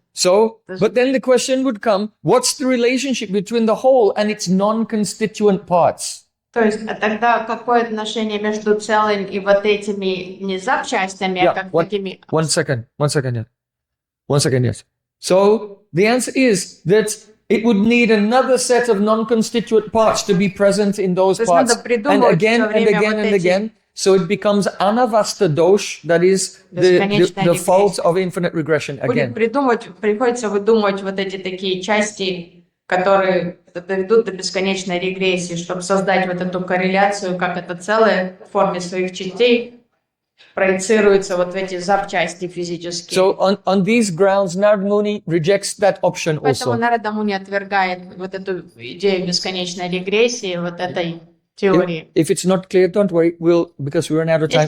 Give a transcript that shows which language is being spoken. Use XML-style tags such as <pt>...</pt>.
<en>So, but then the question would come, what's the relationship between the whole and its non-constituent parts?</en> <ru>То есть, а тогда какое отношение между целым и вот этими не запчастями, а как такими...</ru> <en>One second, yes. So, the answer is that it would need another set of non-constituent parts to be present in those</en> <ru>То есть</ru> <en>parts.</en> <ru>надо придумывать всё время вот эти...</ru> <en>Again. So it becomes anavasta dosh, that is the fault of infinite regression again.</en> <ru>Приходится выдумывать вот эти такие части, которые доведут до бесконечной регрессии, чтобы создать вот эту корреляцию, как это целое в форме своих частей проецируется вот в эти запчасти физические.</ru> <en>So on these grounds, Narada Muni rejects that option</en> <ru>Поэтому</ru> <en>also.</en> <ru>Нарада Муни отвергает вот эту идею бесконечной регрессии, вот этой теории.</ru> <en>If it's not clear, don't worry. Because we're out of time,</en>